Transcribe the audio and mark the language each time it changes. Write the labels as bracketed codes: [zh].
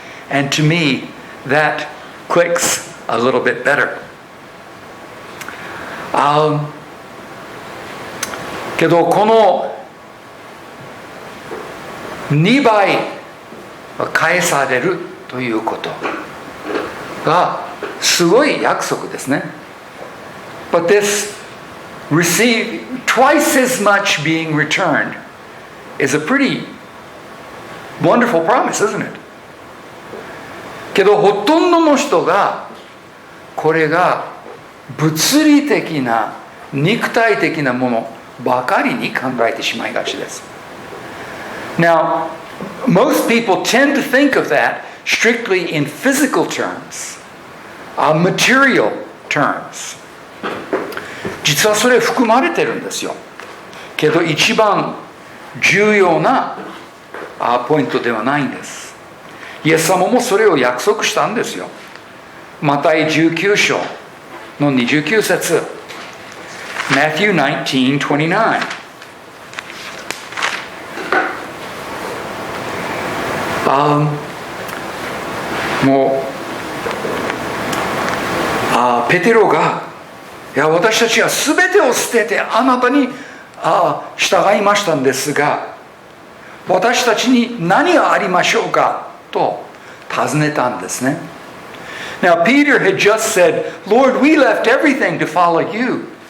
[en] And to me, that clicks a little bit better. [ja] けどこの2倍返されるということがすごい約束ですね。 [en] But this receive twice as much being returned is a pretty wonderful promise, isn't it? [ja] けどほとんどの人がこれが物理的な肉体的なものばかりに考えてしまいがちです。 [en] Now, most people tend to think of that strictly in physical terms, material terms. [ja] 実はそれ含まれてるんですよ。けど一番重要なポイントではないんです。イエス様もそれを約束したんですよ。マタイ19章の29節。 [en] Matthew 19:29。 [ja] もうペテロがいや私たちは全てを捨ててあなたに従いましたんですが私たちに何がありましょうかと尋ねたんですね。 [en] Now Peter had just said, Lord, we left everything to follow you.